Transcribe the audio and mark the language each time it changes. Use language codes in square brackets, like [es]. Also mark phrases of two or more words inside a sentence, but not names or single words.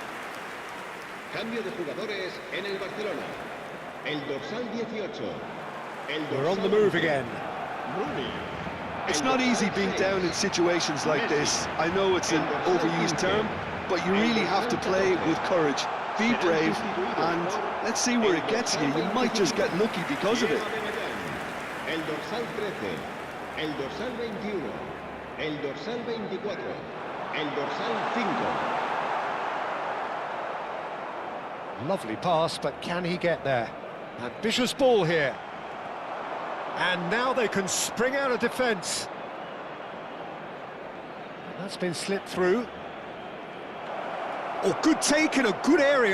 [es] Cambio de jugadores en el Barcelona. El dorsal 18. [en] We're on the move again. It's not easy being down in situations like this. I know it's an overused term, but you really have to play with courage. Be brave, and let's see where it gets you. You might just get lucky because of it. [es] El dorsal 13, el dorsal 21, el dorsal 24, el dorsal 5. [en] Lovely pass, but can he get there? Ambitious ball here. And now they can spring out of defence. That's been slipped through. Oh, good take in a good area.